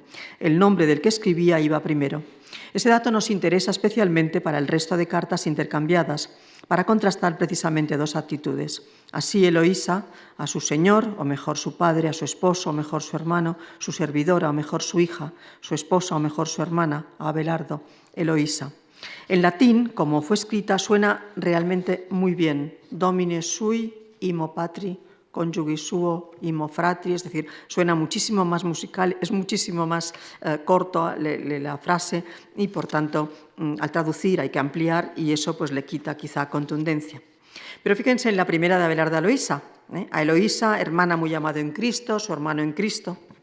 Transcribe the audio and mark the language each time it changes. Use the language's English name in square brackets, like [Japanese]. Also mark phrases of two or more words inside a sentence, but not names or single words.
[Spanish] El nombre del que escribía iba primero. Ese dato nos interesa especialmente para el resto de cartas intercambiadas, para contrastar precisamente dos actitudes. Así Eloísa, a su señor, o mejor su padre, a su esposo, o mejor su hermano, su servidora, o mejor su hija, su esposa, o mejor su hermana, a Abelardo, Eloísa. En latín, como fue escrita, suena realmente muy bien. [Latin] Domine sui, imo patri, conjugui suo, imo fratri, [Spanish] es decir, suena muchísimo más musical, es muchísimo más corto la frase y, por tanto, al traducir hay que ampliar y eso pues le quita quizá contundencia. Pero fíjense en la primera de Abelardo a Eloísa. A Eloísa, hermana muy amada en Cristo, su hermano en Cristo.